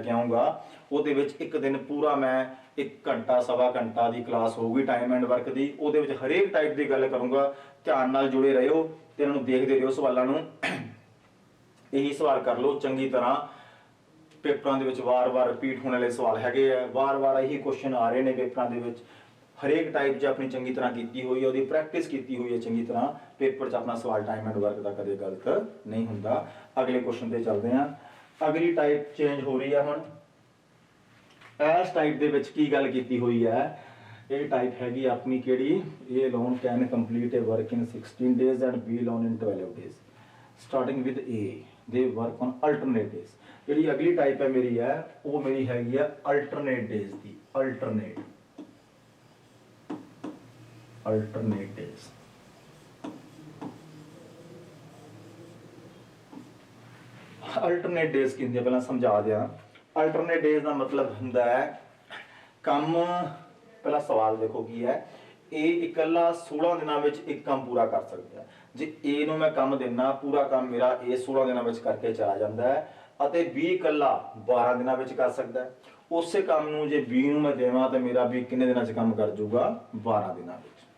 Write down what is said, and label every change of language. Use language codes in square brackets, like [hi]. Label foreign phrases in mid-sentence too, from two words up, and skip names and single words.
[pa] ਕੇ ਆਉਂਗਾ ਉਹਦੇ ਵਿੱਚ ਇੱਕ ਦਿਨ ਪੂਰਾ ਮੈਂ 1 ਘੰਟਾ ਸਵਾ ਘੰਟਾ ਦੀ ਕਲਾਸ ਹੋਊਗੀ [en] time and work [pa] ਦੀ ਉਹਦੇ ਵਿੱਚ ਹਰੇਕ ਟਾਈਪ ਦੀ ਗੱਲ ਕਰੂੰਗਾ ਧਿਆਨ ਨਾਲ ਜੁੜੇ ਰਹੋ ਤੇ ਇਹਨਾਂ ਨੂੰ ਦੇਖਦੇ ਰਹੋ ਸਵਾਲਾਂ ਨੂੰ ਇਹੀ ਸਵਾਲ ਕਰ ਲਓ ਚੰਗੀ ਤਰ੍ਹਾਂ ਪੇਪਰਾਂ ਦੇ ਵਿੱਚ ਵਾਰ-ਵਾਰ ਰਿਪੀਟ ਹੋਣ ਵਾਲੇ ਸਵਾਲ ਹੈਗੇ ਆ ਵਾਰ-ਵਾਰ ਇਹੀ ਕੁਐਸਚਨ ਆ ਰਹੇ ਨੇ ਪੇਪਰਾਂ ਦੇ ਵਿੱਚ ਹਰੇਕ ਟਾਈਪ 'ਚ ਆਪਣੀ ਚੰਗੀ ਤਰ੍ਹਾਂ ਕੀਤੀ ਹੋਈ ਹੈ ਉਹਦੀ ਪ੍ਰੈਕਟਿਸ ਕੀਤੀ ਹੋਈ ਹੈ ਚੰਗੀ ਤਰ੍ਹਾਂ ਪੇਪਰ 'ਚ ਆਪਣਾ ਸਵਾਲ [en] time and work [pa] ਦਾ ਕਦੇ ਗਲਤ ਨਹੀਂ ਹੁੰਦਾ। ਅਗਲੇ ਕੁਐਸਚਨ ਤੇ ਚੱਲਦੇ ਹਾਂ ਅਗਲੀ [en] type change [pa] ਹੋ ਰਹੀ ਹੈ ਹੁਣ ਇਸ ਟਾਈਪ ਦੇ ਵਿੱਚ ਕੀ ਗੱਲ ਕੀਤੀ ਹੋਈ ਹੈ ਇਹ ਟਾਈਪ ਹੈਗੀ ਆਪਣੀ ਕਿਹੜੀ [en] A loan can complete a work in 16 days and B loan in 12 days starting with A they work on alternate days [pa] ਜਿਹੜੀ ਅਗਲੀ ਟਾਈਪ ਹੈ ਮੇਰੀ ਹੈ ਉਹ ਮੇਰੀ ਹੈਗੀ ਹੈ [en] alternate days [pa] ਦੀ alternate [en] days alternate days [pa] ਕਹਿੰਦੇ ਪਹਿਲਾਂ ਸਮਝਾ ਦਿਆਂ [en] alternate days [pa] ਦਾ ਮਤਲਬ ਹੁੰਦਾ ਹੈ ਕੰਮ ਪਹਿਲਾ ਸਵਾਲ ਦੇਖੋ ਕੀ ਹੈ ਇਹ ਇਕੱਲਾ 16 ਦਿਨਾਂ ਵਿੱਚ ਇੱਕ ਕੰਮ ਪੂਰਾ ਕਰ ਸਕਦਾ ਹੈ ਜੇ A ਨੂੰ ਮੈਂ ਕੰਮ ਦੇਣਾ ਪੂਰਾ ਕੰਮ ਮੇਰਾ A 16 ਦਿਨਾਂ ਵਿੱਚ ਕਰਕੇ ਚਲਾ ਜਾਂਦਾ ਹੈ ਅਤੇ B ਇਕੱਲਾ 12 ਦਿਨਾਂ ਵਿੱਚ ਕਰ ਸਕਦਾ ਹੈ ਉਸੇ ਕੰਮ ਨੂੰ ਜੇ B ਨੂੰ ਮੈਂ ਦੇਵਾਂ ਤਾਂ ਮੇਰਾ B ਕਿੰਨੇ ਦਿਨਾਂ 'ਚ ਕੰਮ ਕਰ ਜਾਊਗਾ 12 ਦਿਨਾਂ ਵਿੱਚ।